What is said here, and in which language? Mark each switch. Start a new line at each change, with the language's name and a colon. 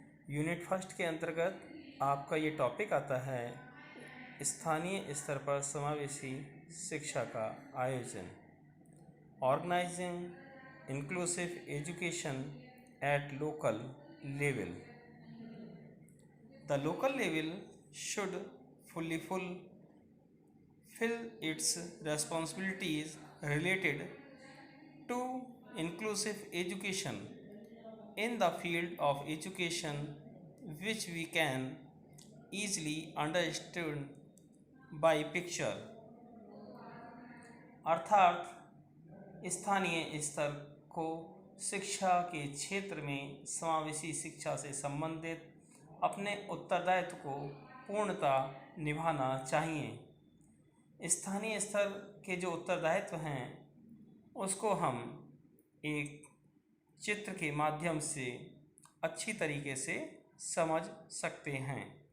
Hindi: Unit first के अंतर्गत आपका ये टॉपिक आता है स्थानीय स्तर पर समावेशी शिक्षा का आयोजन।
English: Organising inclusive education at local level. The local level should fulfill its responsibilities related to inclusive education in the field of education, which we can easily understand by picture।
Hindi: अर्थात स्थानीय स्तर को शिक्षा के क्षेत्र में समावेशी शिक्षा से संबंधित अपने उत्तरदायित्व को पूर्णतः निभाना चाहिए। स्थानीय स्तर के जो उत्तरदायित्व हैं उसको हम एक चित्र के माध्यम से अच्छी तरीके से समझ सकते हैं।